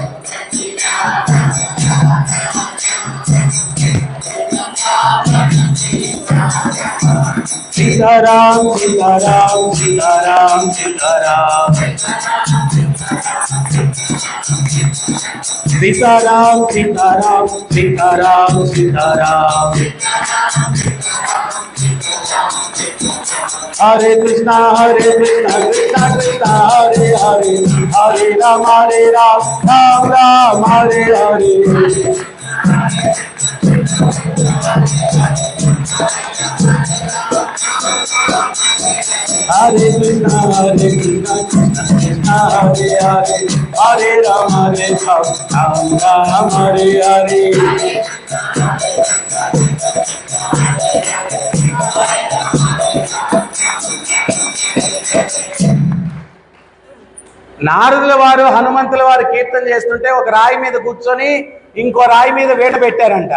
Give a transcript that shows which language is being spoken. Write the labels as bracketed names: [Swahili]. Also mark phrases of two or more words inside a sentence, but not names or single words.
[Telugu] సీతారాం సీతారాం సీతారాం సీతారాం సీతారాం సీతారాం సీతారాం సీతారాం. హరే కృష్ణ కృష్ణ కృష్ణ హరే హరే, హరే రామ రామ రామ హరే హరే. హరే కృష్ణ కృష్ణ కృష్ణ హరే హరే, హరే రామ రామ రామ హరే హరే. నారదుల వారు హనుమంతుల వారు కీర్తన చేస్తుంటే ఒక రాయి మీద కూర్చొని ఇంకో రాయి మీద వీణ పెట్టారంట.